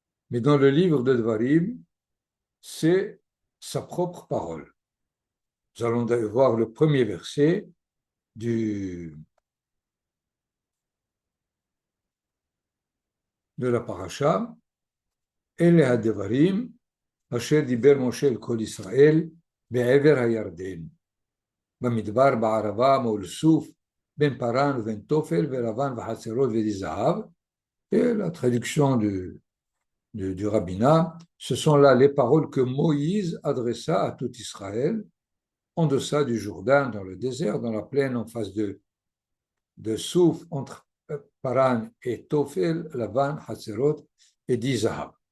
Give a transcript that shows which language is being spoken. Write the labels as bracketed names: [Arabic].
[French] Mais dans le livre de Devarim, c'est sa propre parole. Nous allons voir le premier verset de la paracha. [Hebrew] Ele ha-devarim asher diber Moshe el kol Israël be'ever ha-yarden במדבר בערבה מול סוף בין פרן ובין תופל ולבן וחצרות ודיזהב. [French] Et la traduction du rabbinat, ce sont là les paroles que Moïse adressa à tout Israël en deçà du Jourdain, dans le désert, dans la plaine en face de Souf, entre Paran et Tofel, Lavan, Hatzerot et Dizahab.